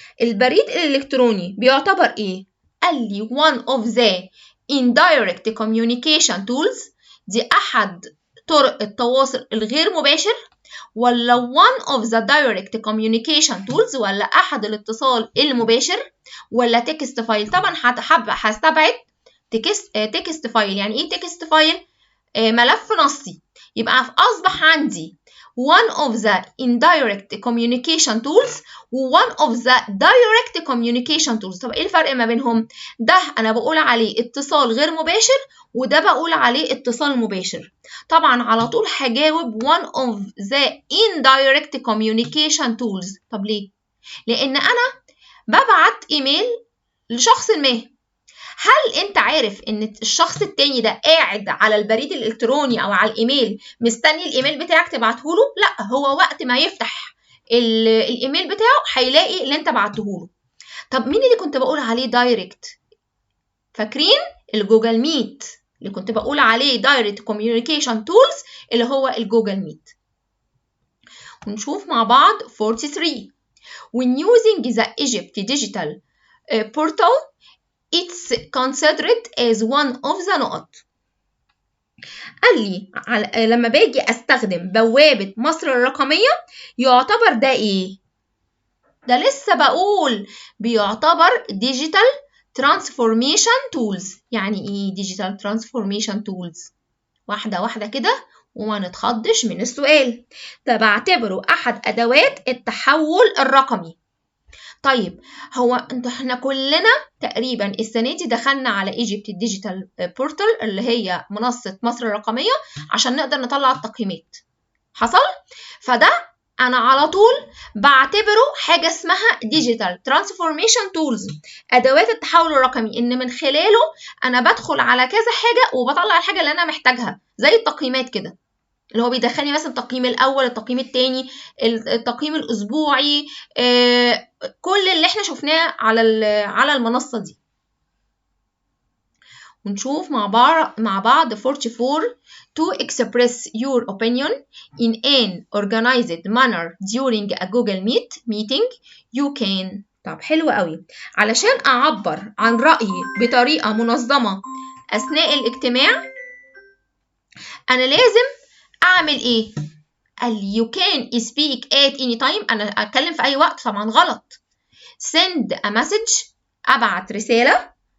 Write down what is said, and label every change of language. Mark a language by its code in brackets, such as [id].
[ar] البريد الإلكتروني بيعتبر إيه؟ قال لي [en] one of the indirect communication tools، [ar] دي أحد طرق التواصل الغير مباشر، ولا [en] one of the direct communication tools، [ar] ولا أحد الاتصال المباشر، ولا text file؟ طبعا هستبعد text file. يعني إيه text file؟ ملف نصي. يبقى أصبح عندي [en] one of the indirect communication tools [ar] و [en] one of the direct communication tools. [ar] طب إيه الفرق ما بينهم؟ ده أنا بقول عليه اتصال غير مباشر وده بقول عليه اتصال مباشر. طبعا على طول هجاوب [en] one of the indirect communication tools. [ar] طب ليه؟ لأن أنا ببعت إيميل لشخص ما. هل انت عارف ان الشخص التاني ده قاعد على البريد الالكتروني او على الايميل مستني الايميل بتاعك تبعته له؟ لا، هو وقت ما يفتح الايميل بتاعه هيلاقي اللي انت بعته له. طب مين اللي كنت بقول عليه دايركت؟ فاكرين الجوجل ميت اللي كنت بقول عليه دايركت كوميونيكيشن تولز اللي هو الجوجل ميت. ونشوف مع بعض [en] 43 when using the Egypt digital portal it's considered as one of the [ar] نقط. قال لي لما باجي استخدم بوابة مصر الرقمية يعتبر ده ايه؟ ده لسه بقول بيعتبر [en] digital transformation tools. [ar] يعني ايه [en] digital transformation tools؟ [ar] واحدة واحدة كده وما نتخضش من السؤال. ده بعتبره احد ادوات التحول الرقمي. طيب هو احنا كلنا تقريبا السنه دي دخلنا على ايجيبت ديجيتال بورتال اللي هي منصه مصر الرقميه عشان نقدر نطلع التقييمات. حصل؟ فده انا على طول بعتبره حاجه اسمها ديجيتال ترانسفورميشن تولز، ادوات التحول الرقمي، ان من خلاله انا بدخل على كذا حاجه وبطلع الحاجه اللي انا محتاجها، زي التقييمات كده اللي هو بيدخلني مثلا التقييم الاول، التقييم الثاني، التقييم الاسبوعي، كل اللي احنا شفناه على المنصه دي. ونشوف مع بعض [en] 44 to express your opinion in an organized manner during a Google meeting you can. [ar] طب حلو قوي. علشان اعبر عن رأيي بطريقه منظمه اثناء الاجتماع انا لازم اعمل ايه؟ قال [en] you can speak at any time. [ar] انا اتكلم في اي وقت؟ طبعا غلط. [en] send a message، [ar] ابعت رسالة.